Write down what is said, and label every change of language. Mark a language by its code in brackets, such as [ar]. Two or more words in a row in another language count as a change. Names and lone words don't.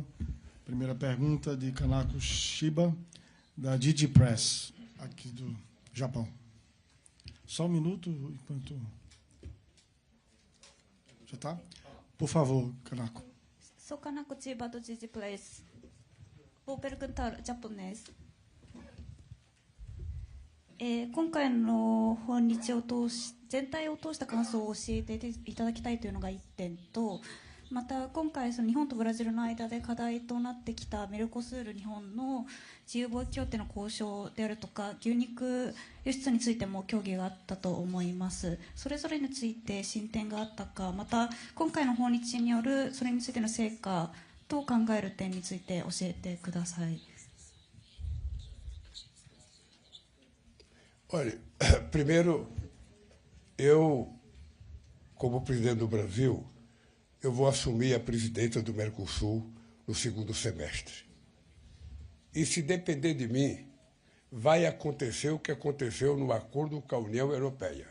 [pt] Primeira pergunta de Kanako Shiba, da DigiPress, aqui do Japão. Só um minuto, enquanto... Já está? Por favor, Kanako. Sou Kanako Chiba do DigiPress. Vou perguntar japonês. [ja] 今回の訪日を通し全体を通した感想を教えていただきたいというのが1点と、 また今回日本とブラジルの間で課題となってきたメルコスール日本の自由貿易協定の交渉であるとか牛肉輸出についても協議があったと思います。それぞれについて進展があったか、また今回の訪日によるそれについての成果と考える点について教えてください。 [pt] Olha, primeiro, eu, como presidente do Brasil, eu vou assumir a presidência do Mercosul no segundo semestre. E se depender de mim, vai acontecer o que aconteceu no acordo com a União Europeia.